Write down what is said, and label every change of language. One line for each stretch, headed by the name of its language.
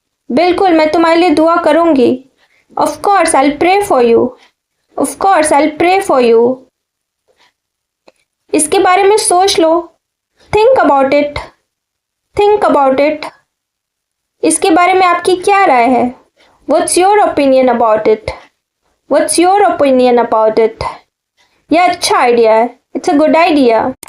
Hindi: बिल्कुल मैं तुम्हारे लिए दुआ करूंगी.
English: Of course I'll pray for you. Of course I'll pray for you.
Hindi: इसके बारे में सोच लो.
English: Think about it. Think about it.
Hindi: इसके बारे में आपकी क्या राय है?
English: What's your opinion about it? What's your opinion about it?
Hindi: यह अच्छा आइडिया है.
English: It's a good idea.